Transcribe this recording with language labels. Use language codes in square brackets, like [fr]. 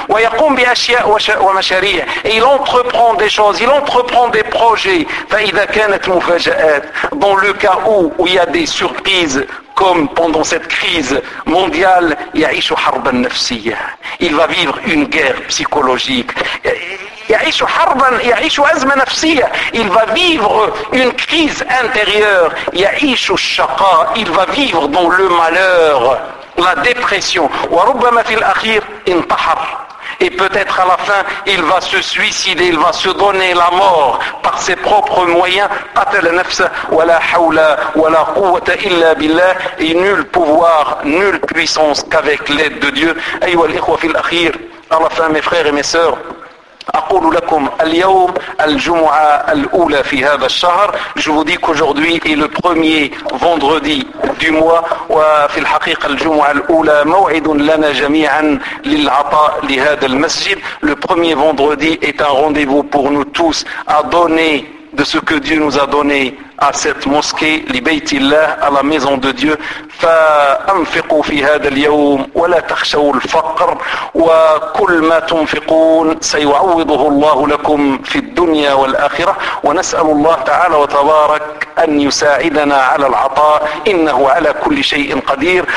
[ar] ويقوم بأشياء ومشاريع، [fr] et il entreprend des choses, il entreprend des projets. [ar] فإذا كانت مفاجآت، [fr] dans le cas où il y a des surprises, comme pendant cette crise mondiale, [ar] يعيش حربا نفسية. [fr] Il va vivre une guerre psychologique. [ar] يعيش حربا، يعيش أزمة نفسية. [fr] Il va vivre une crise intérieure. [ar] يعيش الشقاء. [fr] Il va vivre dans le malheur, la dépression. [ar] وربما في الأخير انتحر. [fr] Et peut-être à la fin, il va se suicider, il va se donner la mort par ses propres moyens. [ar] قتل نفسه ولا حول ولا قوة إلا بالله. [fr] Et nul pouvoir, nulle puissance qu'avec l'aide de Dieu. [ar] أيها الإخوة في الأخير. [fr] À la fin, mes frères et mes sœurs. [ar] أقول لكم اليوم الجمعة الأولى في هذا الشهر. [fr] Je vous dis qu'aujourd'hui est le premier vendredi du mois. [ar] وفي الحقيقة الجمعة الأولى موعد لنا جميعا للعطاء لهذا المسجد. [fr] Le premier vendredi est un rendez-vous pour nous tous à donner de ce que Dieu nous a donné à cette mosquée, [ar] لبيت الله, [fr] à la maison de Dieu. [ar] فأنفقوا في هذا اليوم ولا تخشوا الفقر وكل ما تنفقون سيعوضه الله لكم في الدنيا والآخرة. ونسأل الله تعالى وتبارك أن يساعدنا على العطاء، إنه على كل شيء قدير.